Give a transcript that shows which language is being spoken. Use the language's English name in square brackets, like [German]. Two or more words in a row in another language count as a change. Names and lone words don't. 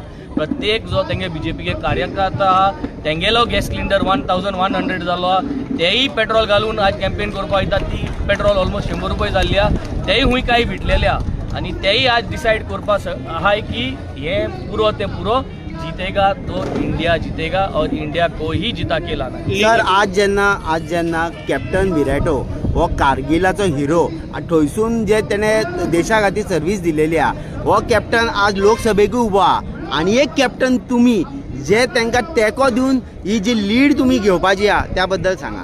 [Konkani] प्रत्येक जो तेंगे BJP कार्यकर्ता आहा तेंगेलो [English] gas cylinder [Konkani] 1100 जालो आहा तेय पेट्रोल घालून आज कॅम्पेन करपाक वयता. ती पेट्रोल ऑलमोस्ट 100 रुपये जाल्ली आहा तेय हुंय कांय विटलेले आहा आनी तेय आज डिसायड करपाक आहाय की हे पुरो ते पुरो [Hindi] जीतेगा तो इंडिया जीतेगा और इंडिया को ही जिता के लाना. [Konkani] सर आज जेन्ना कॅप्टन विराटो हो कारगिलाचो हिरो थंयसून जे तेणें देशा खातीर सर्वीस दिलेली आहा हो कॅप्टन आज लोकसभेकूय उबो आहा आनी एक कॅप्टन तुमी जे तांकां तेंको दिवन ही जी लीड तुमी घेवपाची आहा त्या बद्दल सांगा.